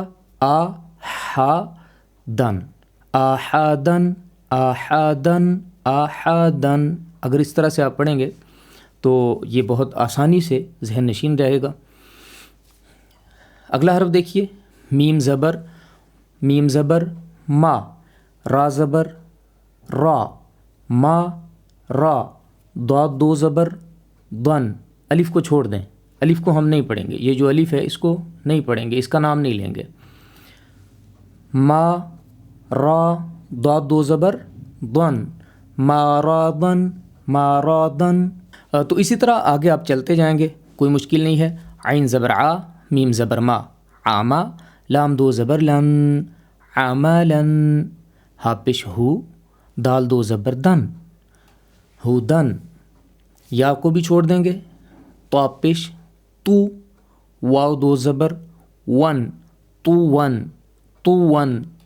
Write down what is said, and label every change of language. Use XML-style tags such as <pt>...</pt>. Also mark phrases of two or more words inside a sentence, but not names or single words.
<ar>آ ہا دن، آہا دن، آہا دن، آہا دن۔</ar> <ur>اگر اس طرح سے آپ پڑھیں گے تو یہ بہت آسانی سے ذہن نشین رہے گا۔ اگلا حرف دیکھیے میم زبر ما، را زبر را،</ur> <ar>ما را،</ar> <ur>ضاد دو زبر ضن۔ الف کو چھوڑ دیں، الف کو ہم نہیں پڑھیں گے، یہ جو الف ہے اس کو نہیں پڑھیں گے، اس کا نام نہیں لیں گے۔</ur> <ar>ما را،</ar> <ur>ضاد دو زبر ضن،</ur> <ar>ما را ضن، ما را ضن۔</ar> <ur>تو اسی طرح آگے آپ چلتے جائیں گے، کوئی مشکل نہیں ہے۔ عین زبر آ، میم زبر ما، آما، لام دو زبر لن، عملن، ہا پیش ہو، دال دو زبر دن، ہودن۔ یا کو بھی چھوڑ دیں گے، تو آپ پیش تو، واو دو زبر ون،</ur> <ar>تو ون، تو ون۔</ar>